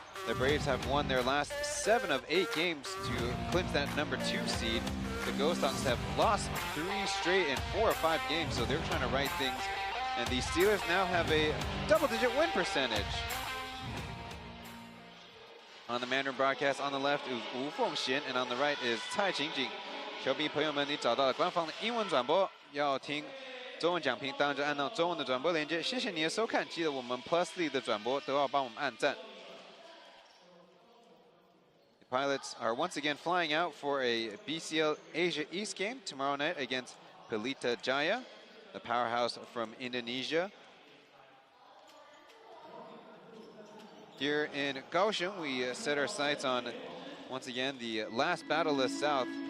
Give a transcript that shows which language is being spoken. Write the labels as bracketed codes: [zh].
[en] The Braves have won their last 7 of 8 games to clinch that number 2 seed. The Ghosthawks have lost 3 straight in 4 or 5 games, so they're trying to right things. And the Steelers now have a double-digit win percentage. On the Mandarin broadcast, on the left is Wu Fengxian, and on the right is Cai Qingjing. [zh] 球迷朋友们，你找到了官方的英文转播，要听中文讲评，当然就按照中文的转播连接。谢谢你的收看，记得我们 Plus League 的转播都要帮我们按赞。 [en] The Pilots are once again flying out for a BCL Asia East game tomorrow night against Pelita Jaya, the powerhouse from Indonesia. Here in Kaohsiung, we set our sights on, once again, the last Battleless South.